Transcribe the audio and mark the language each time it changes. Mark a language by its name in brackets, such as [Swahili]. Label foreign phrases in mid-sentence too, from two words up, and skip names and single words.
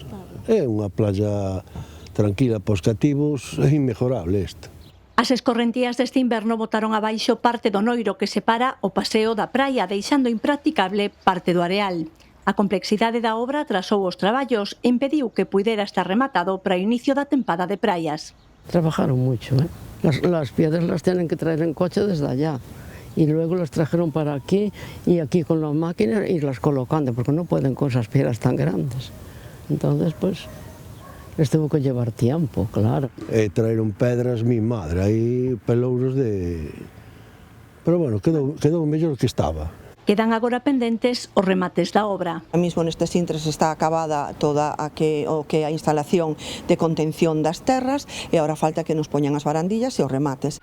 [Galician] É unha playa tranquila para os cativos, é inmejorable isto. As escorrentías deste inverno botaron abaixo parte do noiro que separa o paseo da praia, deixando impracticable parte do areal. A complexidade da obra atrasou os traballos e impediu que puidera estar rematado para o inicio da tempada de praias. [Spanish] Trabajaron mucho, Las piedras las tienen que traer en coche desde allá. Y luego las trajeron para aquí y aquí con las máquinas irlas colocando, porque no pueden con esas piedras tan grandes. Entonces, pues, les tuvo que llevar tiempo, claro. [Galician] Traeron pedras, [Spanish] mi madre, [Galician] aí pelouros de... [Spanish] Pero bueno, [Galician] quedou mellor que estaba. Quedan agora pendentes os remates da obra. A mismo nestes intres está acabada toda a instalación de contención das terras e agora falta que nos poñan as barandillas e os remates.